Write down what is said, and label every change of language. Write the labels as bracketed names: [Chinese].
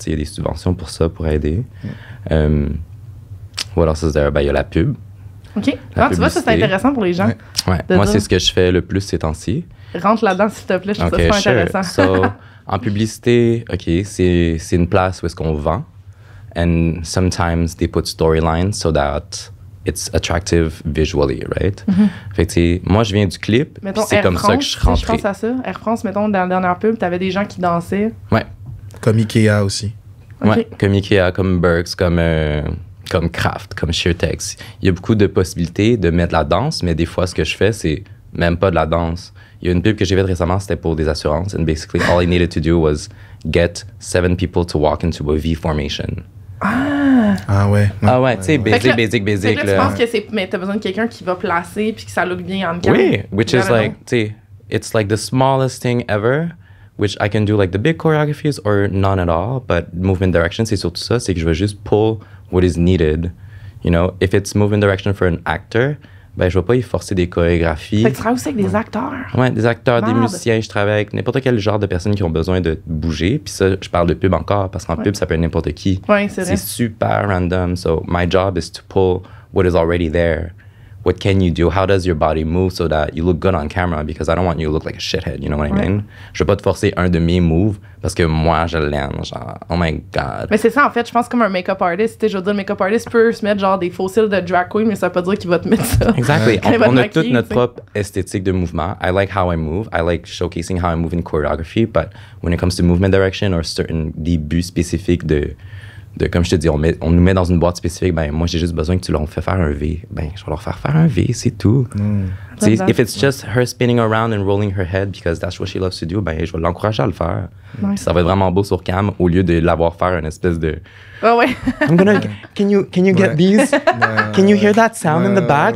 [French] Il y a des subventions pour ça, pour aider. Ou alors, ça, il y a la pub. OK. Ah, tu vois, ça, c'est intéressant pour les gens. Ouais. Moi, c'est ce que je fais le plus ces temps-ci. Rentre là-dedans, s'il te plaît. Je trouve ça super intéressant. So, en publicité, OK, c'est une place où est-ce qu'on vend. [English] And sometimes they put storylines so that it's attractive visually, right? [French] Fait que, moi, je viens du clip, puis c'est comme ça que je suis rentré. Je pense à ça. Air France, mettons, dans la dernière pub, t'avais des gens qui dansaient. Ouais. Comme Ikea aussi. [English] Okay. [French] Ouais, comme Ikea, comme Burks, comme Kraft, comme SheerTex. Il y a beaucoup de possibilités de mettre de la danse, mais des fois, ce que je fais, c'est même pas de la danse. Il y a une pub que j'ai faite récemment, c'était pour des assurances. [English] And basically, all I needed to do was get 7 people to walk into a V formation. [French] Ah ouais. Ah ouais, tu sais, basic. Là, tu penses que c'est... Mais t'as besoin de quelqu'un qui va placer puis que ça look bien en cam. [English] Oui, which is like, [French] tu sais, [English] it's like the smallest thing ever, which I can do like the big choreographies or none at all, but movement direction, [French] c'est surtout ça, c'est que je vais juste [English] pull what is needed. You know, if it's movement direction for an actor, [French] ben je vais pas y forcer des chorégraphies. Fait que tu travailles aussi avec des acteurs. Ouais, des acteurs, des Merde. musiciens, je travaille avec n'importe quel genre de personnes qui ont besoin de bouger. Puis ça, je parle de pub encore, parce qu'en pub, ça peut être n'importe qui. Ouais, c'est vrai. C'est super random. [English] So my job is to pull what is already there. What can you do? How does your body move so that you look good on camera? Because I don't want you to look like a shithead, you know what I mean? [French] Je veux pas te forcer un de mes moves parce que moi, je l'aime. [English] Genre, oh my God. [French] Mais c'est ça, en fait, je pense comme un make-up artist. Je veux dire, le make-up artist peut se mettre genre des fossiles de drag queen, mais ça veut pas dire qu'il va te mettre ça. [English] Exactly. [French] Quand il va te On a maquiller, toute notre tu sais. propre esthétique de mouvement. [English] I like how I move. I like showcasing how I move in choreography. But when it comes to movement direction or certain [French] des buts spécifiques de comme je te dis, on nous met dans une boîte spécifique, ben moi j'ai juste besoin que tu leur fais faire un V. Ben je vais leur faire un V, c'est tout. [English] If it's just her spinning around and rolling her head because that's what she loves to do, [French] ben je vais l'encourager à le faire. Puis ça va être vraiment beau sur cam au lieu de l'avoir faire une espèce de Ah ouais. [English] I'm gonna can you get these? Can you hear that sound in the back?